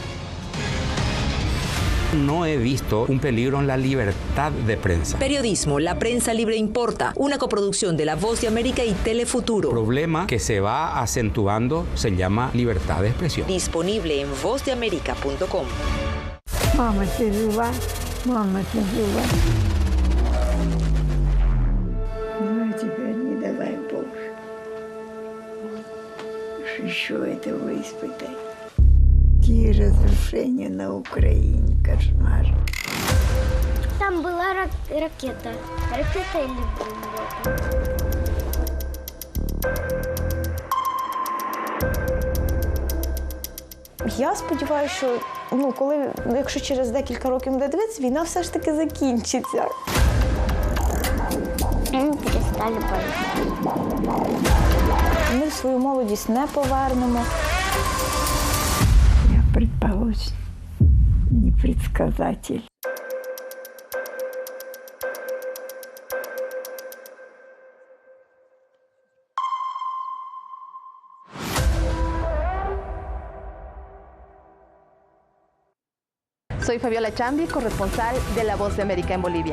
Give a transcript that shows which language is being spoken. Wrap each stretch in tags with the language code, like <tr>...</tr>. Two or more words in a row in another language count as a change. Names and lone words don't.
<es>No he visto un peligro en la libertad de prensa. Periodismo, La Prensa Libre Importa, una coproducción de La Voz de América y Telefuturo. El problema que se va acentuando se llama libertad de expresión. Disponible en vozdeamerica.com. Mama, te ayuda. Mama, te ayuda.</es> <ru>Ну, теперь не давай Боже. Еще этого испытай. Какие разрушения на Украине, кошмар. Там была ракета. Ракета или бомба?</ru> <uk>Я сподіваюся, що якщо через декілька років буде дивитися, війна все ж таки закінчиться. Ми перестали боятися. Ми свою молодість не повернемо.</uk> <ru>Я предположим, непредсказатель.</ru> <es>Soy Fabiola Chambi, corresponsal de La Voz de América en Bolivia.</es>